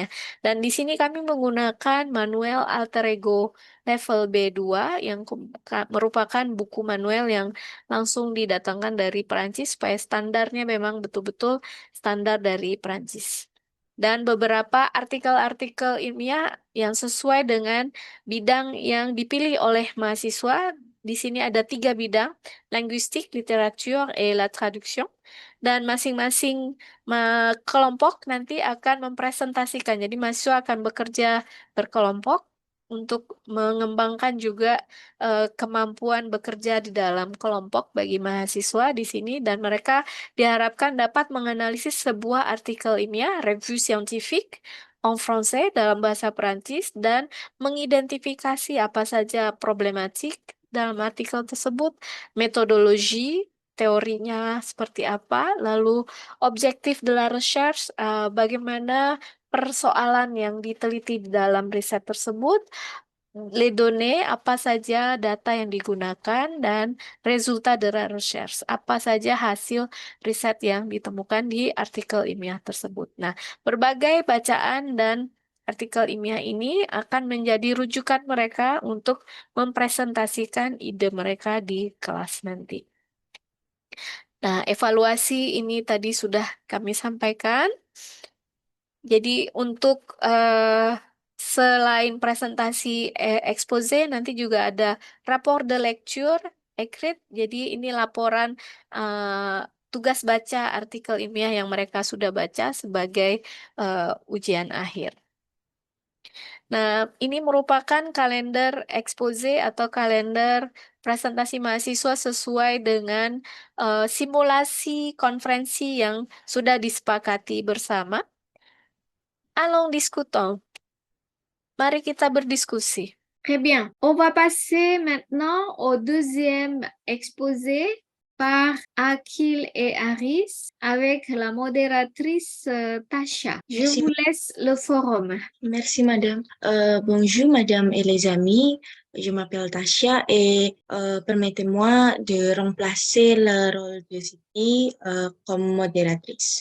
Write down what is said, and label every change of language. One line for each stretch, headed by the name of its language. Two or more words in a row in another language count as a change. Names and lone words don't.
Indonesian: Dan di sini kami menggunakan manual alter ego level B2 yang merupakan buku manual yang langsung didatangkan dari Perancis supaya standarnya memang betul-betul standar dari Perancis. Dan beberapa artikel-artikel ilmiah yang sesuai dengan bidang yang dipilih oleh mahasiswa. Di sini ada 3 bidang, linguistik, literatur,
French: et la traduction.
Indonesian: Dan masing-masing kelompok nanti akan mempresentasikan. Jadi mahasiswa akan bekerja berkelompok untuk mengembangkan juga kemampuan bekerja di dalam kelompok bagi mahasiswa di sini. Dan mereka diharapkan dapat menganalisis sebuah artikel ilmiah,
French: revue scientifique, en français
Indonesian: dalam bahasa Perancis dan mengidentifikasi apa saja problematik dalam artikel tersebut, metodologi, teorinya seperti apa, lalu objektif
French: de la recherche,
Indonesian: bagaimana persoalan yang diteliti di dalam riset tersebut,
French: les données,
Indonesian: apa saja data yang digunakan, dan
French: resultat de la recherche,
Indonesian: apa saja hasil riset yang ditemukan di artikel ilmiah tersebut. Nah, berbagai bacaan dan artikel ilmiah ini akan menjadi rujukan mereka untuk mempresentasikan ide mereka di kelas nanti. Nah, evaluasi ini tadi sudah kami sampaikan. Jadi untuk selain presentasi expose, nanti juga ada
French: rapport de lecture, écrit.
Indonesian: Jadi ini laporan tugas baca artikel ilmiah yang mereka sudah baca sebagai ujian akhir. Nah, ini merupakan kalender expose atau kalender presentasi mahasiswa sesuai dengan simulasi konferensi yang sudah disepakati bersama.
French: Allons discutons.
Indonesian: Mari kita berdiskusi.
French: Très bien. On va passer maintenant au deuxième exposé par Akil et Aris avec la modératrice Tasha. Je Merci. vous laisse le forum. Merci, madame. Bonjour, madame et les amis. Je m'appelle Tasha et permettez-moi de remplacer le rôle de Siti comme modératrice.